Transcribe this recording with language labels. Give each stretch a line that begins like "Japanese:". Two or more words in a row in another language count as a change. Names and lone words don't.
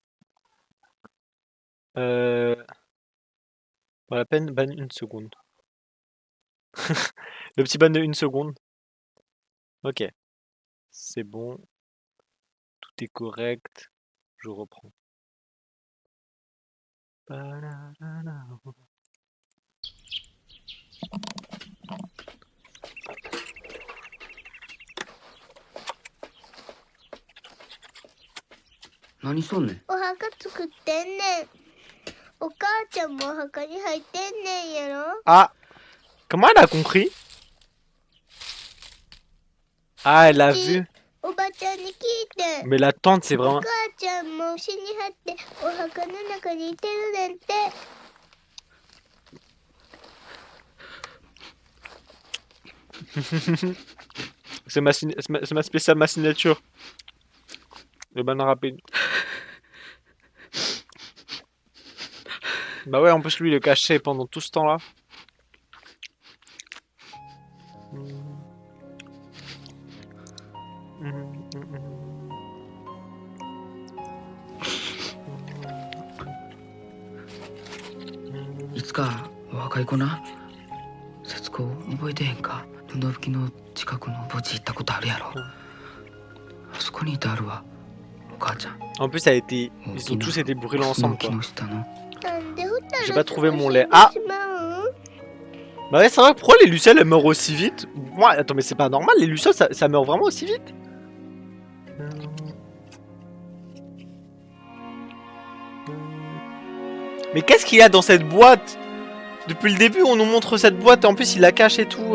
French: Pas la peine, ban une seconde. Le petit ban de une seconde. Ok. C'est bon. Tout est correct. Je reprends.
Japanese: 何しとんねん。お墓作ってんねん。お母ちゃんもお墓に入ってんねんやろ。
French: Ah! Comment elle a compris? Ah, elle a vu.
Japanese: おばちゃんに聞いて。
French: Mais la tante, c'est
Japanese: お
French: vraiment...
Japanese: 母ちゃんも死にはってお墓の中にいてるねんて。
French: C'est ma spéciale, ma signature. Le ban rapide. Bah ouais, en plus lui il est caché pendant tout ce temps-là.
Japanese: いつか若い子な、節子覚えてへんか。布吹きの近くの墓地行ったことあるやろ。あそこにいてあるわ、お母ちゃん。
French: En plus, ça a été... Ils ont tous été brûlés ensemble, quoi.
Japanese: なんで二人
French: J'ai pas trouvé mon lait. Ah!
Japanese: 死んでしまうん？
French: Bah ouais, c'est vrai, pourquoi les lucioles elles meurent aussi vite? Moi, attends, mais c'est pas normal, les lucioles ça meurt vraiment aussi vite? Mais qu'est-ce qu'il y a dans cette boîte? Depuis le début, on nous montre cette boîte et en plus il la cache et tout.